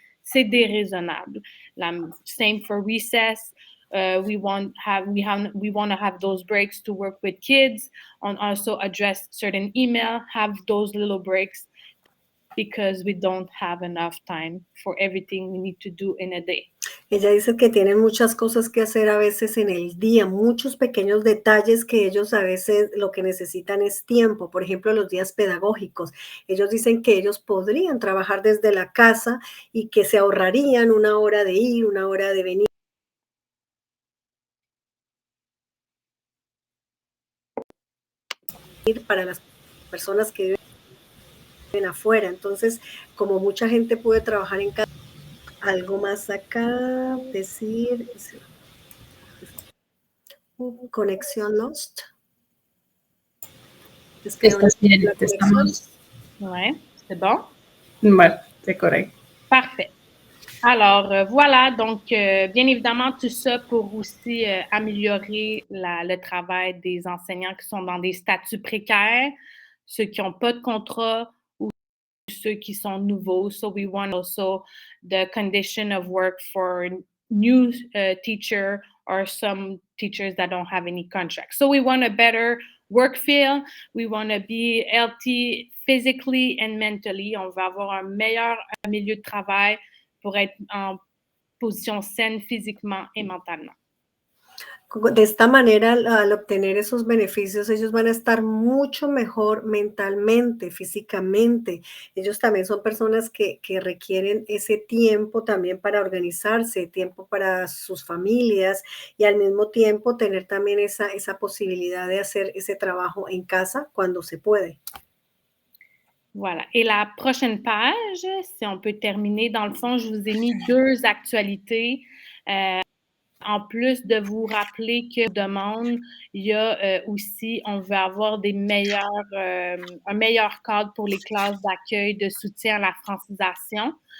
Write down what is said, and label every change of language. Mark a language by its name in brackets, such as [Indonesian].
[French] C'est déraisonnable. [English] Same for recess. We want to have those breaks to work with kids, and also address certain email, have those little breaks, because we don't have enough time for everything we need to do in a day. [Spanish] Ella dice que tienen muchas cosas que hacer a veces en el día, muchos pequeños detalles que ellos a veces lo que necesitan es tiempo. Por ejemplo, los días pedagógicos. Ellos dicen que ellos podrían trabajar desde la casa y que se ahorrarían 1 hora de ir, 1 hora de venir. Para las personas que viven afuera. Entonces, como mucha gente puede trabajar en casa, algo más acá, decir, conexión lost. Estás bien, la estamos. [French] Ouais, c'est bon? Ouais, c'est correct. Parfait. Alors, voilà, donc, bien évidemment, tout ça pour aussi améliorer le travail des enseignants qui sont dans des statuts précaires, ceux qui n'ont pas de contrat ou ceux qui sont nouveaux. [English] So we want also the condition of work for new teacher or some teachers that don't have any contract. So we want a better work field. We want to be healthy physically and mentally. [French] On va avoir un meilleur milieu de travail pour être en position saine physiquement et mentalement. [Spanish] De esta manera, al obtener esos beneficios, ellos van a estar mucho mejor mentalmente, físicamente. Ellos también son personas que requieren ese tiempo también para organizarse, tiempo para sus familias y al mismo tiempo tener también esa posibilidad de hacer ese trabajo en casa cuando se puede. [French] Voilà. Et la prochaine page, si on peut terminer, dans le fond, je vous ai mis 2 actualités. En plus de vous rappeler que demande, il y a aussi, on veut avoir un meilleur cadre pour les classes d'accueil de soutien à la francisation.